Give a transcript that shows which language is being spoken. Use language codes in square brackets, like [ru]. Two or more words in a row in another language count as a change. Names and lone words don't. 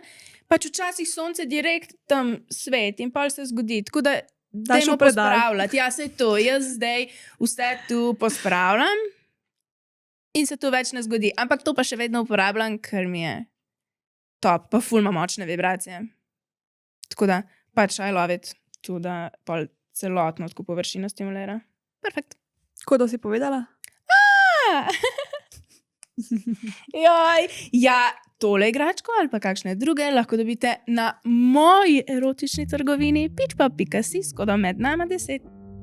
[sl] Pač včasih sonce direkt tam svet in pa se zgodi. Tako da dajmo pospravljati. Ja, sej to. Jaz zdaj vse tu pospravljam in se to več ne zgodi. Ampak to pa še vedno uporabljam, ker mi je top, pa ful ima močne vibracije. Tako da, pač [en] I love it. [sl] Tu da pol celotno tako površino stimulira. Perfekt. Kako da si povedala? Joj, ja, tole igračko ali pa kakšne druge lahko dobite na moji erotični trgovini pitchpub.si s kodom med nama 10.